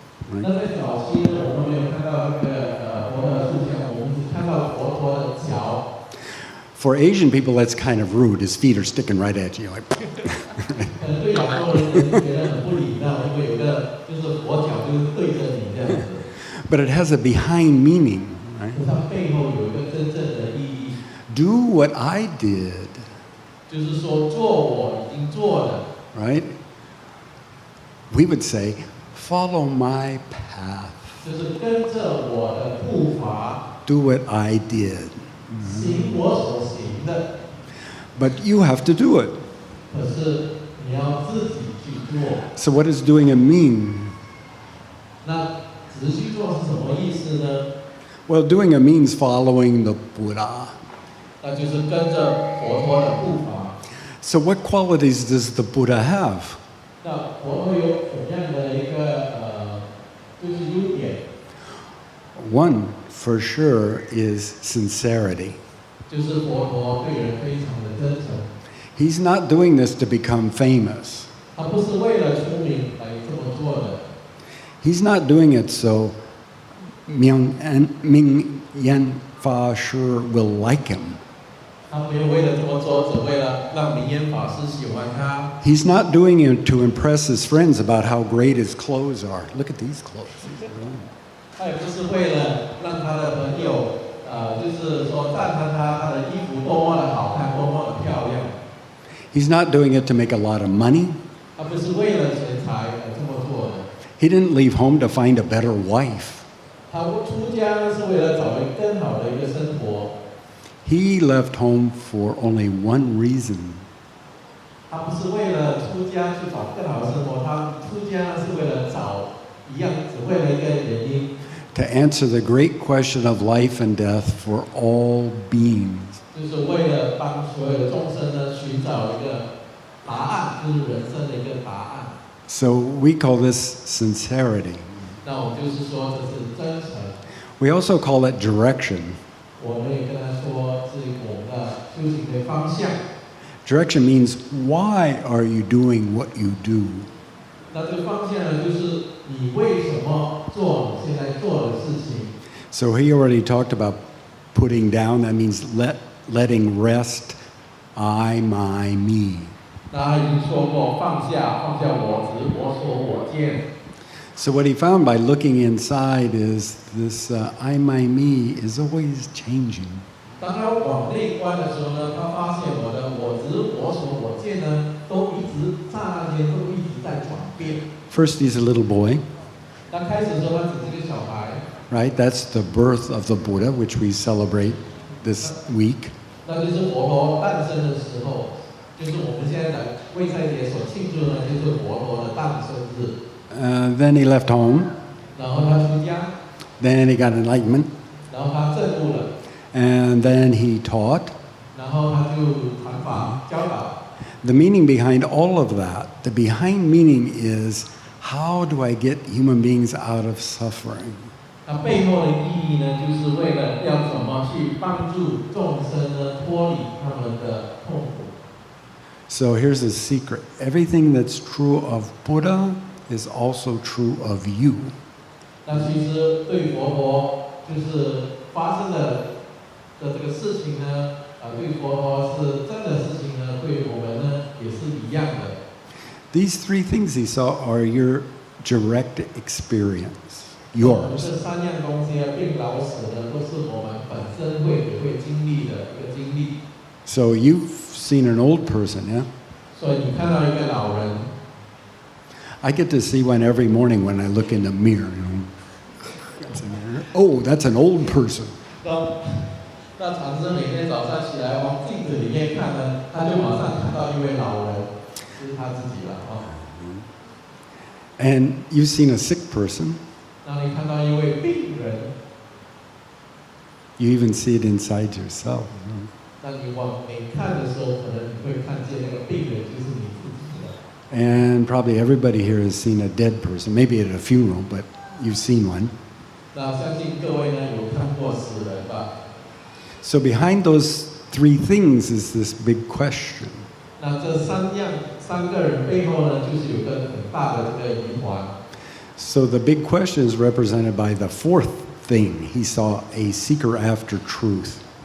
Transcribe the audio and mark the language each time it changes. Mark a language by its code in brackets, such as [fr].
[zh] 那 [en] Right? [zh] 在早期呢，我们没有看到那个佛陀的塑像，我们只看到佛陀的脚。 [en] For Asian people, that's kind of rude. His feet are sticking right at you. Like, [zh] 可能对亚洲人觉得很不礼貌，因为有个就是佛脚就是对着你这样子。 [en] but it has a behind meaning. Right? [zh] 可是它背后有一个真正的意义， [en] Do what I did. [zh] 就是说做我已经做的。 [en] Right? We would say, follow my path. [zh] 就是跟着我的步伐， [en] Do what I did. [zh] 行我所行的。 [en] But you have to do it. [zh] 可是你要自己去做。 [en] So what does doing it mean? [zh] 那持续做是什么意思呢？ [en] Well, doing it means following the Buddha. [zh] 那就是跟着佛陀的步伐。 [en] So what qualities does the Buddha have? [zh] 那佛陀有什么样的一个就是优点？ [en] One, for sure, is sincerity. [zh] 就是佛陀对人非常的真诚。 [en] He's not doing this to become famous. [zh] 他不是为了出名来这么做的。 [en] He's not doing it so Myong and Ming Yan Fa Shi will like him. [zh] 他没有为了这么做，只为了让明烟法师喜欢他。 [en] He's not doing it to impress his friends about how great his clothes are. Look at these clothes. [zh] 他也不是为了让他的朋友，就是说赞叹他的衣服多么的好看，多么的漂亮。 [en] He's not doing it to make a lot of money. [zh] 他不是为了钱财而这么做的。 [en] He didn't leave home to find a better wife. [zh] 他出家呢是为了找一个更好的一个生活。 [en] He left home for only one reason. [zh] 他不是为了出家去找更好的生活，他出家是为了找一样，只为了一个原因。 [en] To answer the great question of life and death for all beings. [zh] 就是为了帮所有的众生呢寻找一个答案，就是人生的一个答案。 [en] So we call this sincerity. [zh] 那我们就是说这是真诚。 [en] We also call it direction. [zh] 我们也跟他说是我们的修行的方向。 [en] Direction means why are you doing what you do? [zh] 那这个方向呢，就是你为什么做你现在做的事情。 [en] So he already talked about putting down. That means letting rest I, my, me. [zh] 那他已经说过放下我执、我所、我见。 [en] So what he found by looking inside is this I, my, me is always changing. [zh] 当他往内观的时候呢，他发现我的我执、我所、我见呢，都一直刹那间都一直在转变。 [en] First he's a little boy, [zh] 那开始的时候他只是个小孩， [en] right? That's the birth of the Buddha, which we celebrate this week. [zh] 那就是佛陀诞生的时候，就是我们现在的卫赛节所庆祝的，就是佛陀的诞生日。 [en] Then he left home. [zh] 然后他出家， [en] Then he got enlightenment. [zh] 然后他证悟了， [en] And then he taught. [zh] 然后他就传法教导。 [en] The meaning behind all of that, the behind meaning is how do I get human beings out of suffering? [zh] 那背后的意义呢，就是为了要怎么去帮助众生呢脱离他们的痛苦。 [en] So here's a secret. Everything that's true of Buddha is also true of you. [zh] 那其实对佛陀就是发生的这个事情呢，对佛陀是真的事情呢，对我们呢也是一样的。 [en] These three things he saw are your direct experience, [zh] 这 [en] yours. [zh] 三样东西啊，并老死呢，都是我们本身也会经历的一个经历。 [en] So you've seen an old person, yeah? [zh] 所以你看到一个老人， [en] I get to see one every morning when I look in the mirror. Oh, that's an old person. [zh] 那禅师每天早上起来往镜子里面看呢，他就马上看到一位老人，就是他自己了啊。 [en] And you've seen a sick person. [zh] 当你看到一位病人， [en] You even see it inside yourself. [zh] 那你往内看的时候，可能你会看见那个病人就是你自己了。 [en] And probably everybody here has seen a dead person, maybe at a funeral, but you've seen one. [zh] 那相信各位呢有看过死人吧？ [en] So behind those three things is this big question. [zh] 那这三个人背后呢，就是有个很大的这个疑环。 [en] So the big question is represented by the fourth thing. He saw a seeker after truth.